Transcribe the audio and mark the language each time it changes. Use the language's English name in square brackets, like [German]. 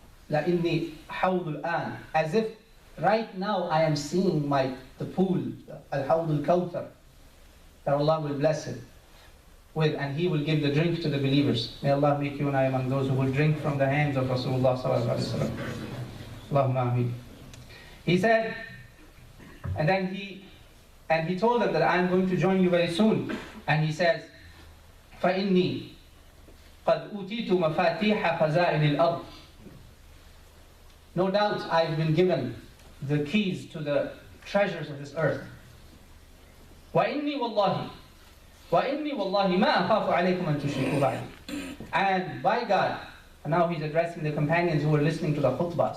[Arabic] لَإِنِّي حَوْضُ الْآنِ, [English] as if right now I am seeing the pool, Al-Hawd al-Kawthar, that Allah will bless it with, and He will give the drink to the believers. May Allah make you and I among those who will drink from the hands of Rasulullah sallallahu alaihi wasallam. Allahumma ameen. He said, and then he told them that I am going to join you very soon. And he says, [Arabic] فَإِنِّي قَدْ أُوتِيتُ مَفَاتِيحَ خَزَائِنِ الْأَرْضِ. [English] No doubt I've been given the keys to the treasures of this earth. [Arabic] وَإِنِّي وَاللَّهِ مَا أَخَافُ عَلَيْكُمْ أَن تُشْرِكُوا بَعْدِي. [English] And by God, and now he's addressing the companions who were listening to the khutbah.